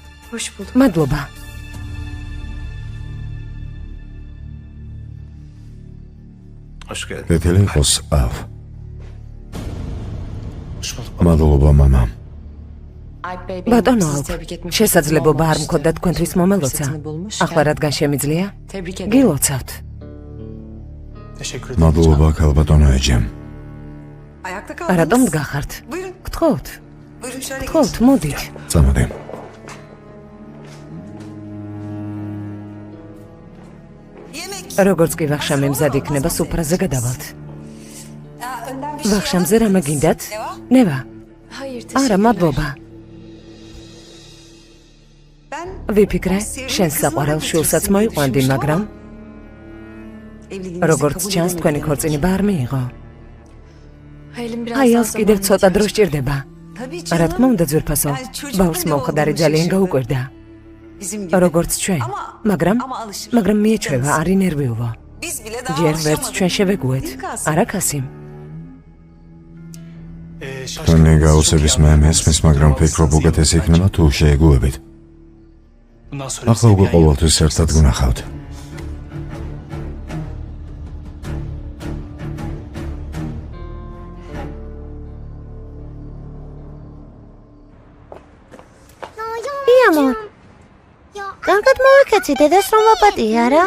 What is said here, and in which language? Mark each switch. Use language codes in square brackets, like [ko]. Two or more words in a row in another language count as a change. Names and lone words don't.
[tr] Hoş bulduk. [ka] მადლობა. კეთილი იყოს, ავ. მადლობა, მამა. ბატონო ალფ, შესაძლებლობა არ მქონდა თქვენთვის მომელოცა. ახლა რადგან შემიძლია? გილოცავთ. [tr] Teşekkür ederim. [ka] მადლობა, ქალბატონო ეჯემ. [tr] Ayakta kaldınız. [ka] რატომ დგახართ? [tr] Buyurun. [ka] გთხოვთ, [tr] Buyurun şöyle [ka] გთხოვთ, მოდით. წამოდი. [tr] Yemek. [ka] როგორც კი ვახშამი მზად იქნება, სუფრაზე გადავალთ. [tr] Önden bir şey [ka] ვახშამზე რამე გინდათ? Neva? ნევა. არა, მადლობა. [tr] Ben [ka] ვიფიქრე, შენს საყვარელ შვილსაც მოიყვანდი, მაგრამ [tr] evliliğinizi [ka] როგორც [tr] kabul [ka] ჩანს, [tr] edemedim. [ka] თქვენი ქორწინება არ მიიღო. [tr] Hayl'in [ka] აი, ალს კიდევ ცოტა დრო სჭირდება. [tr] Tabii [ka] რა [tr] canım. [ka] თქმა უნდა, ძვირფასო. ბავშვს მომხდარი ძალიან გაუკვირდა. [tr] Bizim gibi. [ka] როგორც ჩვენ. მაგრამ მაგრამ მიეჩვევა, არის ნერვიულო. [tr] Biz bile daha [ka] ჯერ ვერც [tr] alışamadık. [ka] ჩვენ შევეგუეთ. Ilkas. არა, კასიმ. თქვენი გაუცების მე მესმის, მაგრამ ფიქრობ უკეთესი იქნება თუ შეეგუებით. ახლა უკვე ყოველთვის ერთად გვნახავთ. იამორ, კარგად მოვიქეცი, დედას რომ ვაპატია რა?